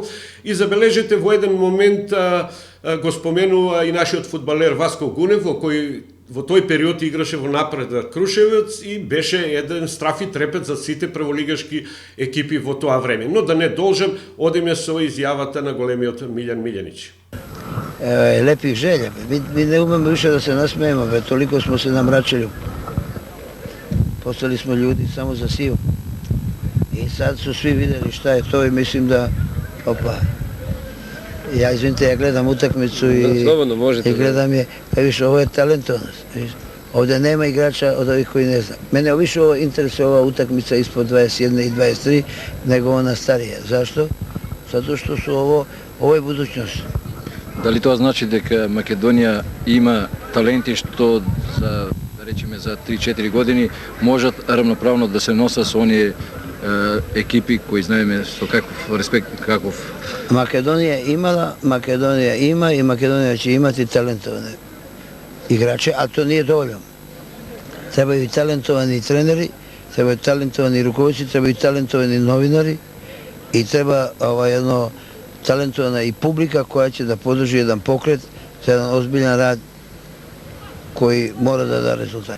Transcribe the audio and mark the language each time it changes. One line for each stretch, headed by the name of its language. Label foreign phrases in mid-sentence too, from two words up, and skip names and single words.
Macedonian: И забележете, во еден момент го споменува и нашиот фудбалер Васко Гунев, кој во тој период играше во Напредак Крушевец и беше еден страф и трепет за сите прволигашки екипи во тоа време. Но да не должам, одиме со изјавата на големиот Милјан Милјанич.
Serbian: Lepih želja. Mi ne umemo više da se nasmejemo, toliko smo se namračili. Postali smo ljudi samo za silu. I sad su svi vidjeli šta je to i mislim da, ja izvinite, ja gledam utakmicu i gledam je, kaj više, ovo je talentovanost. Ovdje nema igrača od ovih koji ne zna. Mene više interesuje ova utakmica ispod 21 i 23 nego ona starija. Zašto? Zato što su ovo je budućnost.
Macedonian: Дали тоа значи дека Македонија има таленти што за, да речеме, за 3-4 години можат равноправно да се носат со оние екипи кои знаеме со каков респект, каков...
Serbian: Македонија има и Македонија ќе имати талентовани играчи, а то nije dovoljno. Trebaju i talentovani treneri, trebaju talentovani rukovodioci, trebaju i talentovani novinari i treba jedno talentovana i publika koja će da podrži jedan pokret za jedan ozbiljan rad koji mora da da rezultat.